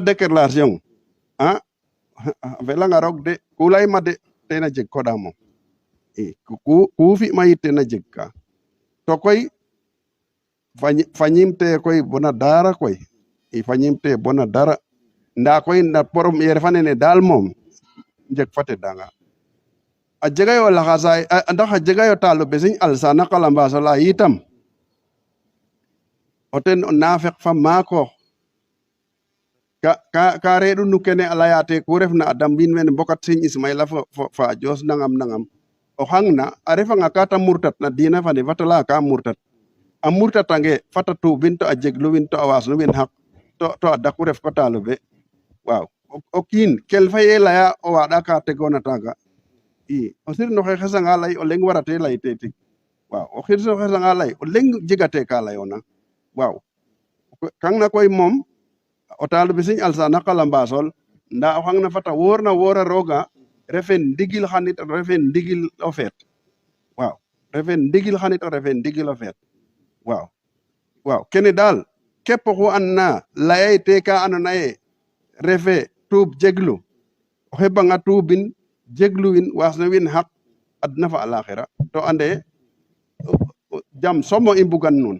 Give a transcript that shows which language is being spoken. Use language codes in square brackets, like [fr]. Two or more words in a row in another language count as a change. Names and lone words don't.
[srr] déclaration a felanga roog de ku layma de tena jeg koɗa moom i ku fi'ma yit tena jeg ka to koy fañim te koy bona dara koy i fañim te bona dara nda koy na première fa nene daal moom njeg fa tedanga a jega yo laxasay ndax a jega yo taalibe Sëñ Alassane Kalambaaso la yitam o ten o naafeq fa maako ka reeɗu nu kene a laya te ku refna a dambin mene mbokat Sëñ Ismaila fa a joos nangam o xangna a refanga ka ta murtat na diina fa ne fata laya ka murtat a murtatange fata tuubin to a jegluwin to a waasnuwin xaq to a daku ref ko taalibe waaw o kiin kel fa ye laya o waaɗa ka tegoona taaga i o sirnoxe xesanga lay o leŋ warate lay te tig waaw o xesanga lay o leŋ jegate ka layoona waaw kangna koy moom o taalibe Sëñ Alassane Kalambasol nda o xangna fata woorna woora rooga refe ndigil xanit refe ndigil o feet waaw refe ndigil xanit refe ndigil o feet waaw kene daal képp oxu andna layay te ka andona ye refe tuub jeglu o xeɓanga tuubin jegluwin waasnawin xaq adna fa alaxira to ande jam somo i mbugan nuun